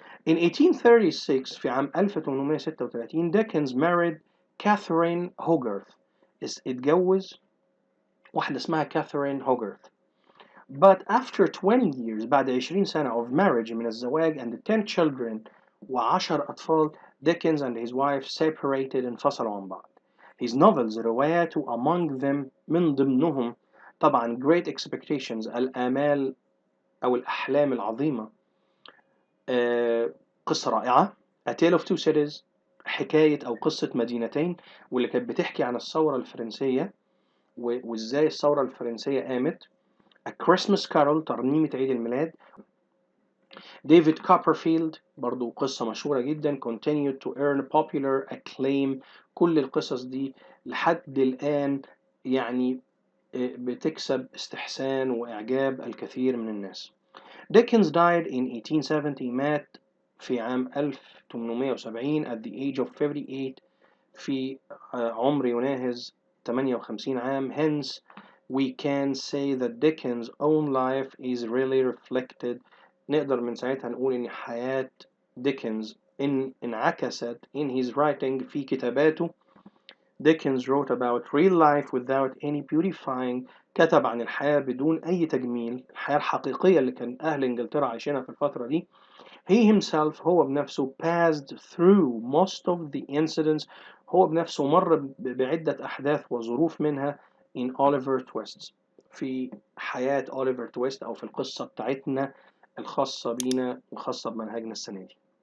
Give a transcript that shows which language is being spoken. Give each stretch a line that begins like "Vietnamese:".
Arabic: In 1836 في عام 1836 ديكنز married كاثرين هوجرث، اتجوز واحدة اسمها كاثرين هوجرث.
English: But after 20 years بعد 20 سنة of marriage من الزواج and 10 children و10 أطفال Dickens and his wife separated
Arabic: انفصلوا عن بعض.
English: His novels
Arabic: رواياته
English: among them
Arabic: من ضمنهم طبعا Great Expectations الآمال أو الأحلام العظيمة، قصة رائعة A Tale of Two Cities حكاية أو قصة مدينتين، واللي كانت بتحكي عن الثورة الفرنسية وإزاي الثورة الفرنسية قامت. A Christmas Carol ترنيمة عيد الميلاد. ديفيد كوبرفيلد برضو قصة مشهورة جدا
English: continued to earn popular acclaim.
Arabic: كل القصص دي لحد الآن يعني بتكسب استحسان وإعجاب الكثير من الناس.
English: Dickens died in 1870
Arabic: مات في عام 1870
English: at the age of 58
Arabic: في عمر يناهز 58 عام.
English: Hence we can say that Dickens' own life is really reflected.
Arabic: نقدر من ساعتها نقول إن حياة ديكنز انعكست
English: in his writing
Arabic: في كتاباته.
English: Dickens wrote about real life without any beautifying.
Arabic: كتب عن الحياة بدون أي تجميل، الحياة الحقيقية اللي كان أهل إنجلترا عايشينها في الفترة دي.
English: He himself هو بنفسه passed through most of the incidents.
Arabic: هو بنفسه مر بعدة أحداث وظروف منها in Oliver Twist في حياة أوليفر تويست أو في القصة بتاعتنا الخاصة بينا وخاصة بمنهجنا السنة دي.